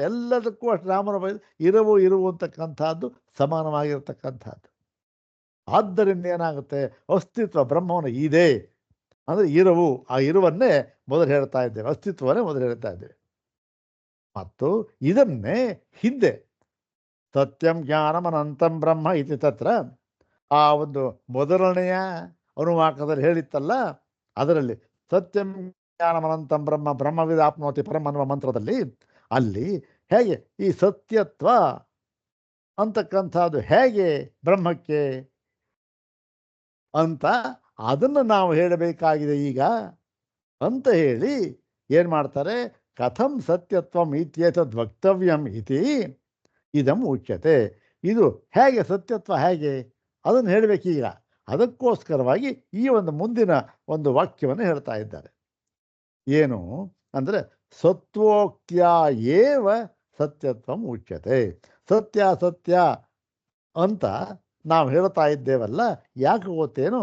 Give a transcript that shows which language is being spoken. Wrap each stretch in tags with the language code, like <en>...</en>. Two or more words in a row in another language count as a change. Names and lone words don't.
<kn>ಎಲ್ಲದಕ್ಕೂ ಅಷ್ಟು ರಾಮನ ಇರುವು ಅಂತಕ್ಕಂಥದ್ದು ಸಮಾನವಾಗಿರ್ತಕ್ಕಂಥದ್ದು. ಆದ್ದರಿಂದ ಏನಾಗುತ್ತೆ? ಅಸ್ತಿತ್ವ ಬ್ರಹ್ಮವನ್ನು ಇದೆ ಅಂದರೆ ಇರುವು, ಆ ಇರುವನ್ನೇ ಮೊದಲು ಹೇಳ್ತಾ ಇದ್ದೇವೆ, ಅಸ್ತಿತ್ವವನ್ನೇ ಮೊದಲು ಹೇಳ್ತಾ ಇದ್ದೇವೆ. ಮತ್ತು ಇದನ್ನೇ ಹಿಂದೆ</kn> <sa>ಸತ್ಯಂ ಜ್ಞಾನಂ ಅನಂತಂ ಬ್ರಹ್ಮ ಇತಿ ತತ್ರ</sa> <kn>ಆ ಒಂದು ಮೊದಲನೆಯ ಅನುವಾಕದಲ್ಲಿ ಹೇಳಿತ್ತಲ್ಲ, ಅದರಲ್ಲಿ</kn> <sa>ಸತ್ಯಂ ಜ್ಞಾನಂ ಅನಂತಂ ಬ್ರಹ್ಮ ಬ್ರಹ್ಮವಿದಾಪ್ನೋತಿ ಪರಂ</sa> <kn>ಅನ್ನುವ ಮಂತ್ರದಲ್ಲಿ, ಅಲ್ಲಿ ಹೇಗೆ ಈ ಸತ್ಯತ್ವ ಅಂತಕ್ಕಂಥದ್ದು ಹೇಗೆ ಬ್ರಹ್ಮಕ್ಕೆ ಅಂತ ಅದನ್ನು ನಾವು ಹೇಳಬೇಕಾಗಿದೆ ಈಗ ಅಂತ ಹೇಳಿ ಏನು ಮಾಡ್ತಾರೆ?</kn> <sa>ಕಥಂ ಸತ್ಯತ್ವಂ ಇತ್ಯೇತದ್ ವಕ್ತವ್ಯಂ ಇತಿ ಇದಂ ಉಚ್ಯತೆ.</sa> <kn>ಇದು ಹೇಗೆ ಸತ್ಯತ್ವ, ಹೇಗೆ ಅದನ್ನು ಹೇಳಬೇಕೀಗ. ಅದಕ್ಕೋಸ್ಕರವಾಗಿ ಈ ಒಂದು ಮುಂದಿನ ಒಂದು ವಾಕ್ಯವನ್ನು ಹೇಳ್ತಾ ಇದ್ದಾರೆ. ಏನು ಅಂದರೆ</kn> <sa>ಸತ್ವೋಕ್ತ್ಯ ಏವ ಸತ್ಯತ್ವಂ ಉಚ್ಯತೆ.</sa> <kn>ಸತ್ಯ ಸತ್ಯ ಅಂತ ನಾವು ಹೇಳ್ತಾ ಇದ್ದೇವಲ್ಲ, ಯಾಕೆ ಗೊತ್ತೇನು?</kn>